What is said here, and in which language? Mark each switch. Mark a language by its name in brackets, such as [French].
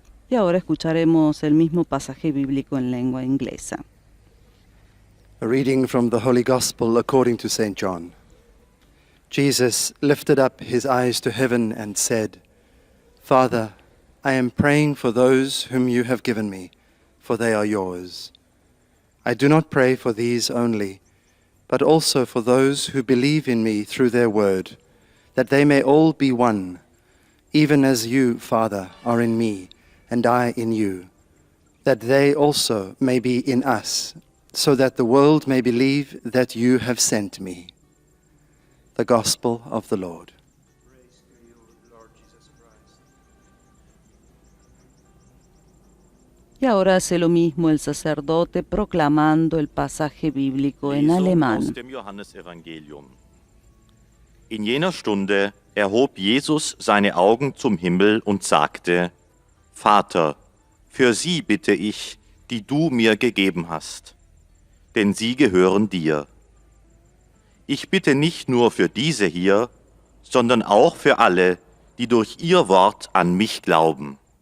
[Spanish] Y ahora escucharemos el mismo pasaje bíblico en lengua inglesa. [English] A reading from the Holy Gospel according to St. John. Jesus lifted up his eyes to heaven and said, Father, I am praying for those whom you have given me, for they are yours. I do not pray for these only, but also for those who believe in me through their word, that they may all be one, even as you, Father, are in me, and I in you, that they also may be in us, so that the world may believe that you have sent me. The Gospel of the Lord. [Spanish] Y ahora hace lo mismo el sacerdote proclamando el pasaje bíblico en alemán. [German] Aus dem Johannesevangelium. In jener Stunde erhob Jesus seine Augen zum Himmel und sagte, Vater, für sie bitte ich, die du mir gegeben hast, denn sie gehören dir. Ich bitte nicht nur für diese hier, sondern auch für alle, die durch ihr Wort an mich glauben.